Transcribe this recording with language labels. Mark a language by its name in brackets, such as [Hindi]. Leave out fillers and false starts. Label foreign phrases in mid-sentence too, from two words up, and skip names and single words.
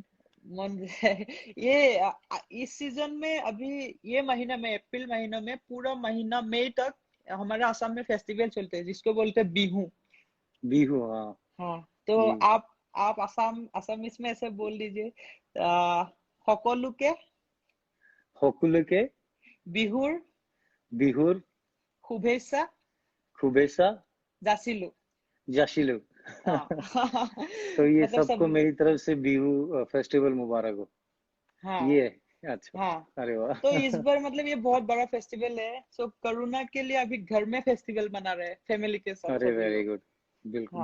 [Hindi] मन ये इस सीजन में अभी, ये महीना में, अप्रैल महीना में पूरा महीना मई तक हमारे आसाम में फेस्टिवल चलते हैं जिसको बोलते हैं बिहू। बिहू, हाँ। हाँ, तो जी। आप असम इसमें ऐसे बोल दीजिए, आ, [Assamese] সকলোকে होकुलुके, বিহুর बिहुर, শুভেচ্ছা खुबेसा, যাচিলো। जाशिलु। [Hindi] हाँ तो ये मतलब सबको सब। मेरी तरफ से बिहू फेस्टिवल मुबारक हो। हाँ ये है, अच्छा। हाँ, अरे तो वाह। इस बार मतलब ये बहुत बड़ा फेस्टिवल है, सो करुणा के लिए अभी घर में फेस्टिवल मना रहे हैं फैमिली के साथ अरे सभी वेरी लोग। गुड। बिल्कुल,